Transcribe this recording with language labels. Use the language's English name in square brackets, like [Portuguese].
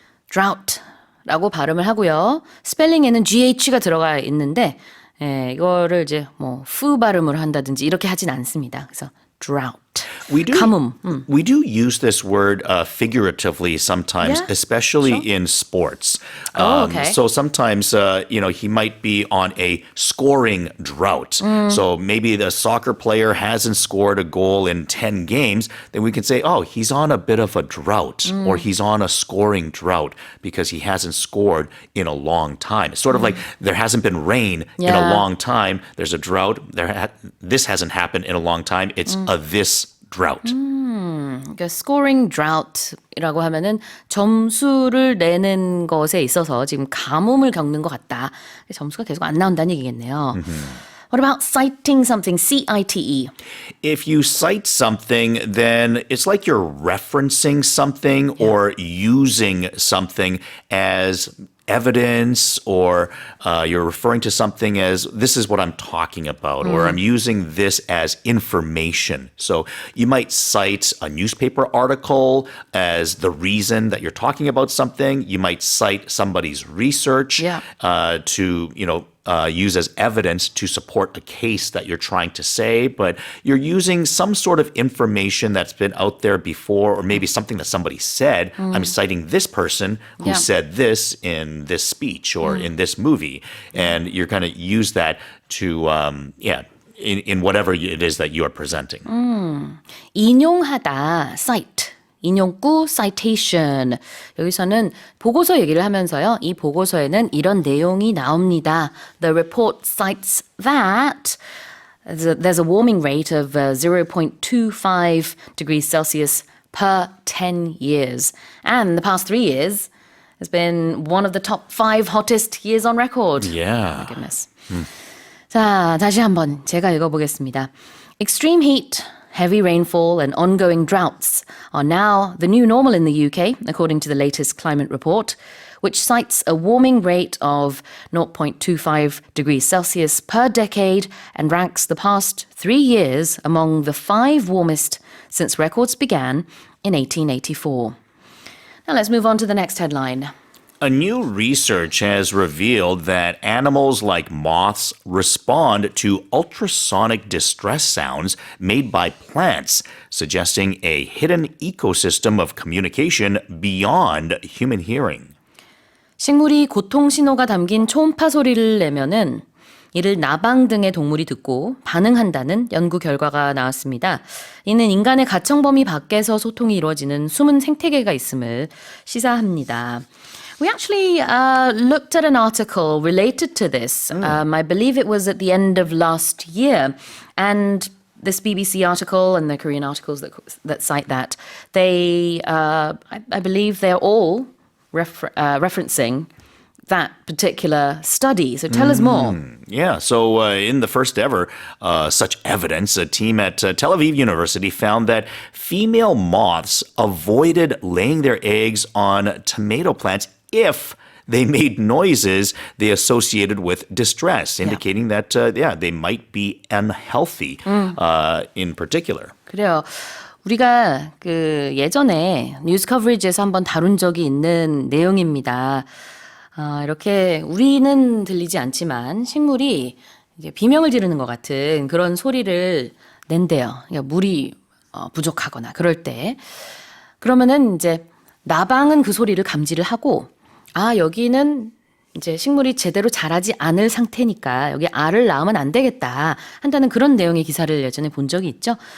[Korean] drought라고 발음을 하고요. 스펠링에는 GH가 들어가 있는데 이거를 이제 뭐 푸 발음으로 한다든지 이렇게 하진 않습니다. 그래서 drought. [English] We do, [Korean] 가뭄. [English] we do use this word figuratively sometimes, Yeah, especially in sports. Okay. So sometimes, he might be on a scoring drought. So maybe the soccer player hasn't scored a goal in 10 games. Then we can say, oh, he's on a bit of a drought or he's on a scoring drought because he hasn't scored in a long time. It's sort of like there hasn't been rain in a Yeah. long time. There's a drought. This hasn't happened in a long time. It's a this drought. [Korean] 그러니까 scoring drought이라고 하면은 점수를 내는 것에 있어서 지금 가뭄을 겪는 것 같다. 점수가 계속 안 나온다는 얘기겠네요. [English] What about citing something? C-I-T-E. If you cite something, then it's like you're referencing something or using something as evidence, or you're referring to something as this is what I'm talking about, or I'm using this as information. So you might cite a newspaper article as the reason that you're talking about something. You might cite somebody's research to, use as evidence to support a case that you're trying to say, but you're using some sort of information that's been out there before, or maybe something that somebody said. I'm citing this person who said this in this speech or in this movie, and you're going to use that to, in whatever it is that you are presenting. [Korean] 인용하다, cite. 인용구, citation. 여기서는 보고서 얘기를 하면서요. 이 보고서에는 이런 내용이 나옵니다. [English] The report cites that there's a warming rate of 0.25 degrees Celsius per 10 years. And the past 3 years has been one of the top 5 hottest years on record. Yeah. Oh my goodness. [Korean] 자, 다시 한번 제가 읽어보겠습니다. [English] Extreme heat, heavy rainfall and ongoing droughts are now the new normal in the UK, according to the latest climate report, which cites a warming rate of 0.25 degrees Celsius per decade and ranks the past 3 years among the 5 warmest since records began in 1884. Now let's move on to the next headline. A new research has revealed that animals like moths respond to ultrasonic distress sounds made by plants, suggesting a hidden ecosystem of communication beyond human hearing. [Korean] 식물이 고통 신호가 담긴 초음파 소리를 내면은 이를 나방 등의 동물이 듣고 반응한다는 연구 결과가 나왔습니다. 이는 인간의 가청 범위 밖에서 소통이 이루어지는 숨은 생태계가 있음을 시사합니다. [English] We actually looked at an article related to this. I believe it was at the end of last year. And this BBC article and the Korean articles that cite that, they, I believe they're all referencing that particular study. So tell us more. Yeah, so in the first ever such evidence, a team at Tel Aviv University found that female moths avoided laying their eggs on tomato plants if they made noises they associated with distress, indicating that, they might be unhealthy in particular. [Korean] 그래요. 우리가 그 예전에 뉴스 커버리지에서 한번 다룬 적이 있는 내용입니다. 이렇게 우리는 들리지 않지만 식물이 이제 비명을 지르는 것 같은 그런 소리를 낸대요. 그러니까 물이 부족하거나 그럴 때. 그러면은 이제 나방은 그 소리를 감지를 하고 여기는 이제 식물이 제대로 자라지 않을 상태니까 여기 알을 낳으면 안 되겠다 한다는 그런 내용의 기사를 예전에 본 적이 있죠.